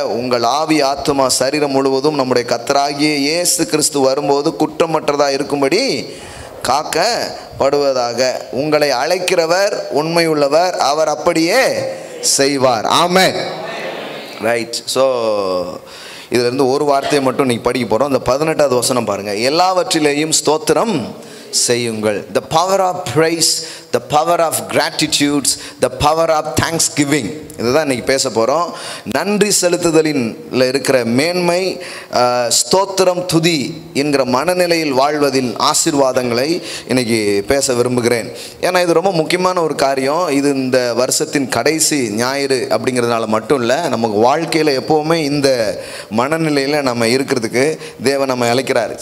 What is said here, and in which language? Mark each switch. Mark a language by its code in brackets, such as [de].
[ta] உங்கள் ஆவி ஆத்துமா சரீரம் முழுவதும் நம்முடைய கர்த்தராகிய இயேசு கிறிஸ்து வரும்போது குற்றமற்றதாக இருக்கும்படி காக்கப்படுவதாக. உங்களை அழைக்கிறவர் உண்மையுள்ளவர், அவர் அப்படியே செய்வார். ஆமென். ரைட். ஸோ இதிலிருந்து ஒரு வார்த்தையை மட்டும் நீங்கள் படிக்க போகிறோம். அந்த 18வது வசனம் பாருங்கள். எல்லாவற்றிலேயும் ஸ்தோத்திரம் செய்யுங்கள். [en] The power of praise, the power of gratitudes, the power of thanksgiving. [ta] இதுதான் இன்றைக்கி பேச போகிறோம். நன்றி செலுத்துதலின் இருக்கிற மேன்மை, ஸ்தோத்திரம், துதி என்கிற மனநிலையில் வாழ்வதின் ஆசீர்வாதங்களை இன்றைக்கி பேச விரும்புகிறேன். ஏன்னா இது ரொம்ப முக்கியமான ஒரு காரியம். இது இந்த வருஷத்தின் கடைசி ஞாயிறு அப்படிங்கிறதுனால மட்டும் இல்லை, நமக்கு வாழ்க்கையில் எப்போவுமே இந்த மனநிலையில் நம்ம இருக்கிறதுக்கு தேவன் நம்ம அழைக்கிறார்.